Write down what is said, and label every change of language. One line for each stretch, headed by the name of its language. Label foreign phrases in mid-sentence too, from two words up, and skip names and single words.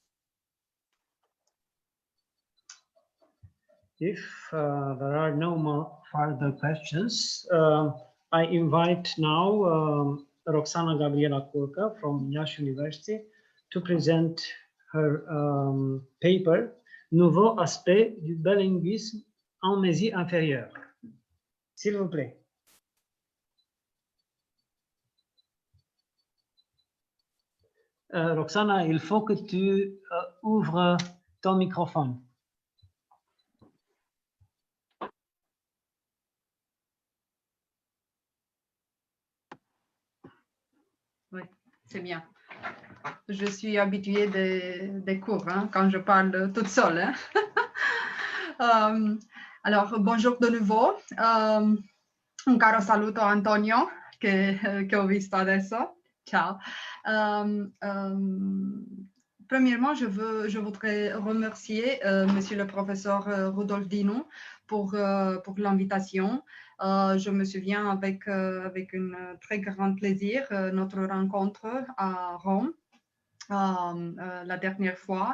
English: If there are no more further questions, I invite now Roxana Gabriela Curca from Iași University to present her paper Nouveau aspect du bilinguisme en Mésie inférieure.
French: S'il vous plaît. Roxana, il faut que tu ouvres ton microphone. Oui, c'est bien. Je suis habituée des cours quand je parle toute seule. Alors, bonjour de nouveau.
Italian: Un caro saluto a Antonio, che ho visto adesso. Ciao.
French: Premièrement, je voudrais remercier Monsieur le professeur Rudolf Dinu pour l'invitation. Je me souviens avec un très grand plaisir notre rencontre à Rome la dernière fois.